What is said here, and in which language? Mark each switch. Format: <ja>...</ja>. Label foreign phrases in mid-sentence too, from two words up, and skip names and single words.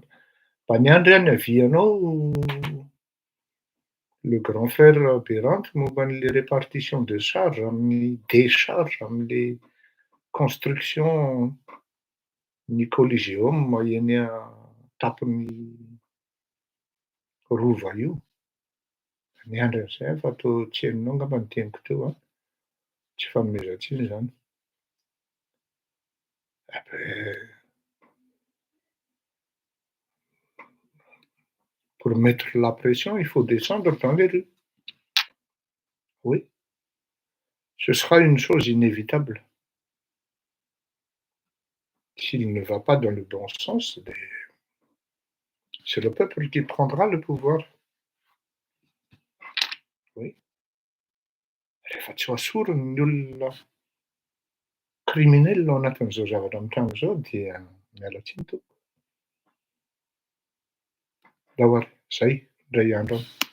<mg>Mba niandry ihany avianao le</mg> <fr>grand frère</fr> <mg>Beranta momba an'le</mg> <fr>répartition de charge</fr> <mg>amin'ny décharge amin'le construction ny Coliseum eny tapon'ny rova io. Niandry an'izay fa toa tsy henonao angamba ny teniko teo an. Tsy fanomezan-tsiny zany.</mg> <fr>Pour mettre la pression, il faut descendre dans les rues. Oui. Ce sera une chose inévitable. S'il ne va pas dans le bon sens, c'est le peuple qui prendra le pouvoir. Oui.</fr> <mg>Rehefa tsy hoasoriny ny olona criminel ao anatin'izao zavatra mitranga izao dia miala tsiny tompo. Dahory, zay indray andro any.</mg>